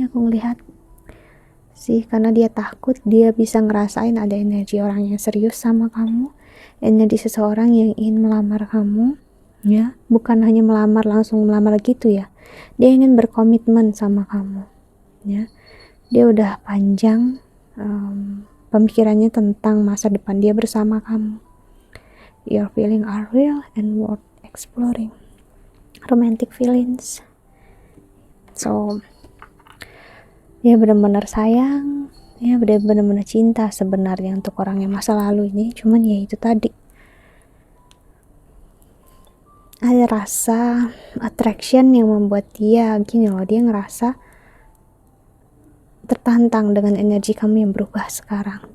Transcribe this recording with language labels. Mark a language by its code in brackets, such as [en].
[id] Aku ngelihat karena dia takut, dia bisa ngerasain ada energi orang yang serius sama kamu, energi seseorang yang ingin melamar kamu, ya, bukan hanya melamar, langsung melamar gitu ya, dia ingin berkomitmen sama kamu, ya. Dia udah panjang pemikirannya tentang masa depan dia bersama kamu. [en] Your feelings are real and worth exploring. Romantic feelings. [id] Dia benar-benar sayang, ya benar-benar cinta sebenarnya untuk orang yang masa lalu ini. Cuman ya itu tadi, ada rasa attraction yang membuat dia gini loh, dia ngerasa tertantang dengan energi kamu yang berubah sekarang.